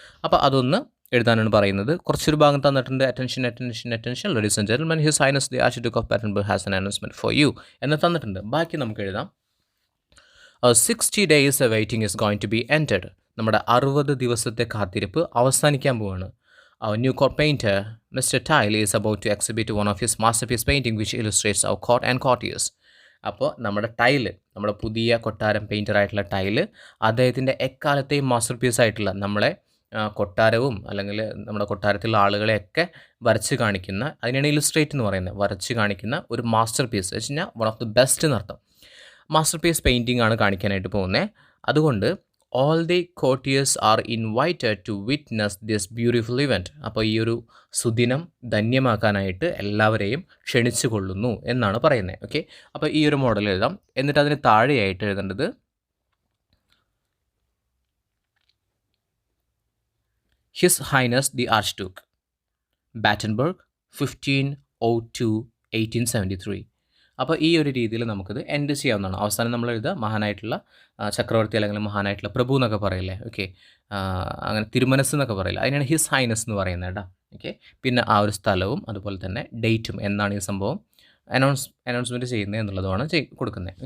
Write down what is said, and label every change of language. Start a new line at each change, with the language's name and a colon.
Malayalam: അപ്പോൾ അതൊന്ന് എഴുതാനാണ് പറയുന്നത്. കുറച്ചൊരു ഭാഗം തന്നിട്ടുണ്ട്.
English: attention ladies and gentlemen, his highness the archduke of Battenberg has an announcement for you
Malayalam: എന്ന് തന്നിട്ടുണ്ട്. ബാക്കി നമുക്ക് എഴുതാം.
English: 60 days waiting is going to be ended.
Malayalam: നമ്മുടെ 60 ദിവസത്തെ കാത്തിരിപ്പ് അവസാനിക്കാൻ പോവുകയാണ്.
English: Our new court painter, Mr. Tyle, is about to exhibit one of his masterpiece painting which illustrates our court and courtiers.
Malayalam: അപ്പോൾ നമ്മുടെ നമ്മുടെ പുതിയ കൊട്ടാരം പെയിൻറ്ററായിട്ടുള്ള ടൈല് അദ്ദേഹത്തിൻ്റെ എക്കാലത്തെയും മാസ്റ്റർ പീസ് ആയിട്ടുള്ള നമ്മളെ കൊട്ടാരവും അല്ലെങ്കിൽ നമ്മുടെ കൊട്ടാരത്തിലുള്ള ആളുകളെയൊക്കെ വരച്ച് കാണിക്കുന്ന, അതിനാണ് ഇല്ലുസ്ട്രേറ്റ് എന്ന് പറയുന്നത്, വരച്ച് കാണിക്കുന്ന ഒരു മാസ്റ്റർ പീസ് വെച്ച് കഴിഞ്ഞാൽ
English: one of the best
Malayalam: എന്നർത്ഥം. മാസ്റ്റർ പീസ് പെയിൻറ്റിംഗ് ആണ് കാണിക്കാനായിട്ട് പോകുന്നത്. അതുകൊണ്ട്
English: all the courtiers are invited to witness this beautiful event.
Malayalam: അപ്പോൾ ഈ ഒരു സുദിനം ധന്യമാക്കാനായിട്ട് എല്ലാവരെയും ക്ഷണിച്ചു കൊള്ളുന്നു എന്നാണ് പറയുന്നത്. ഓക്കെ, അപ്പോൾ ഈ ഒരു മോഡൽ എഴുതാം. എന്നിട്ട് അതിന് താഴെയായിട്ട് എഴുതേണ്ടത്
English: His Highness the Archduke, Battenberg, 1502-1873.
Malayalam: അപ്പോൾ ഈ ഒരു രീതിയിൽ നമുക്കിത് എൻഡ് ചെയ്യാവുന്നതാണ്. അവസാനം നമ്മൾ എഴുതുക മഹാനായിട്ടുള്ള ചക്രവർത്തി അല്ലെങ്കിൽ മഹാനായിട്ടുള്ള പ്രഭു എന്നൊക്കെ പറയില്ലേ. ഓക്കെ, അങ്ങനെ തിരുമനസ് എന്നൊക്കെ പറയില്ല, അതിനാണ് ഹിസ് ഹൈനസ് എന്ന് പറയുന്നത് കേട്ടോ. ഓക്കെ, പിന്നെ ആ ഒരു സ്ഥലവും അതുപോലെ തന്നെ ഡേറ്റും എന്നാണ് ഈ സംഭവം അനൗൺസ്മെൻറ്റ് ചെയ്യുന്നത് എന്നുള്ളതുമാണ് കൊടുക്കുന്നത്.